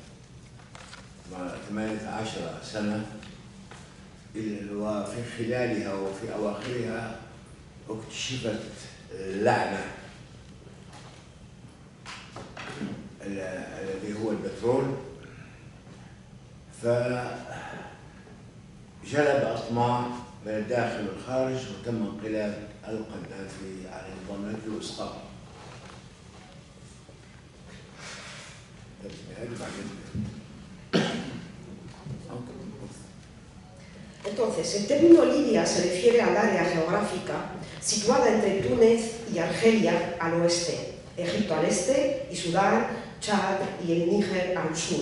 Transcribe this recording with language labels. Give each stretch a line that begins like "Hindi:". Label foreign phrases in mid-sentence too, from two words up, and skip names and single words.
Arabic: 18 سنة، وفي خلالها وفي أواخرها اكتشفت اللعنة الذي هو البترول، فجلب أطماع من الداخل والخارج وتم انقلاب القذافي على النظام الملكي وإسقاطه.
Spanish: Entonces, el término Libia se refiere al área geográfica situada entre Túnez y Argelia al oeste, Egipto al este y Sudán, Chad y el Níger al sur.